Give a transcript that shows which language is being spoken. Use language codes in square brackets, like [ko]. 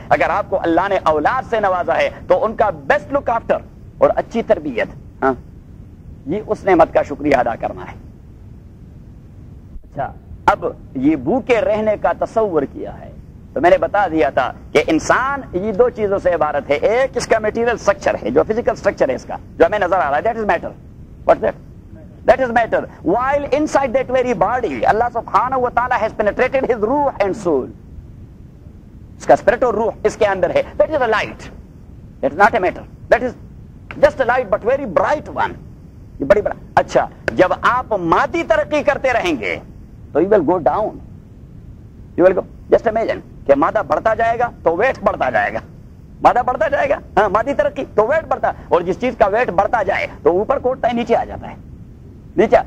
[ur] اگر آپ کو اللہ نے اولاد سے نوازا ہے تو ان کا [en] best look after [ur] اور اچھی تربیت، ہاں، یہ اس نعمت کا شکریہ ادا کرنا ہے. اچھا، اب یہ بھوکے رہنے کا تصور کیا ہے تو میں نے بتا دیا تھا کہ انسان یہ دو چیزوں سے عبارت ہے. ایک اس کا میٹیریل سٹرکچر ہے، جو فزیکل سٹرکچر ہے اس کا، جو ہمیں نظر آ رہا ہے، [en] That is matter. What that? That is matter. While inside that very body, Allah subhanahu wa ta'ala has penetrated his ruh and soul. [ur] اس کا spirit اور روح اس کے اندر ہے. [en] That is a light. That is not a matter. That is just a light but very bright one. [ur] یہ بڑی بڑا. اچھا، جب آپ مادی ترقی کرتے رہیں گے تو [en] you will go down. You will go. Just imagine [ur] کہ مادہ بڑھتا جائے گا تو ویٹ بڑھتا جائے گا. مادہ بڑھتا جائے گا، ہاں، مادی ترقی تو ویٹ بڑھتا، اور جس چیز کا ویٹ بڑھتا جائے تو اوپر کوٹتا ہے، نیچے آ جاتا ہے. نیچے.